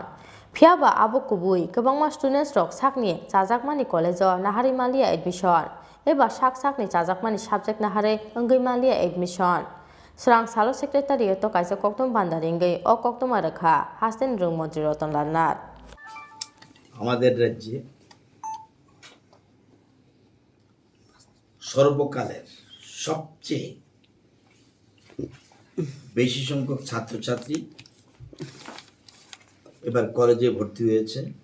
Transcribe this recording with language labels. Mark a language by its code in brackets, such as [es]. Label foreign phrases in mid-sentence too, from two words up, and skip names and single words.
[trp] Phiaba abo kubui kwbangma students rok sakni chajakmani college Naharimalia admission. Eba sakni chajakmani subject nahare angaimalia admission. Srang Salo Secretariat kaisa Koktung Pandaringai o Koktuma Rakha Hasten Rung Montri Rotondanat. [bn] আমাদের রাজ্যে সর্বকালের সবচেয়ে বেশি সংখ্যক ছাত্রছাত্রী এবার কলেজে ভর্তি হয়েছে।